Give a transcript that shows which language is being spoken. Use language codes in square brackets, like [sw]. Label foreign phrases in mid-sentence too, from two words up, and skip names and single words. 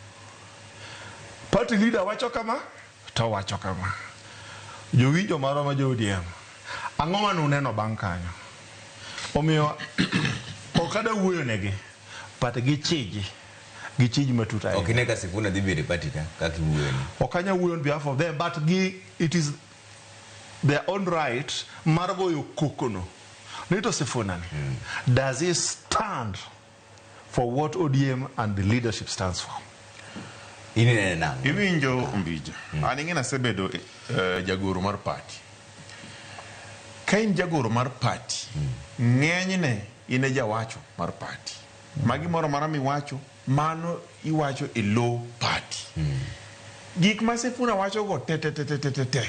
[en] Party leader [luo] wacho kama, to wacho kama. Jowinjo maro ma jo ODM. Ang'o mane uneno bang' kanyo? Omiyo okada wuoyo negi. But gichiji matut ahinya. Ok neka Sifuna dhi bedo party ka kaka wuoyo ni. Okanya wuoyo [en] on behalf of them, but it is their own right [luo] mar goyo kokono. Nito Sifuna ni. [en] Does he stand for what ODM and the leadership stands for? [luo] Ini nene nango. Iwinjo Ombija. Aning'e nasebedo jagoro mar party. Ka in jagoro mar party, ng'enyne in e jawacho mar party. Magi moro mara miwacho, mano iwacho e low party. Gik ma Sifuna wacho go te.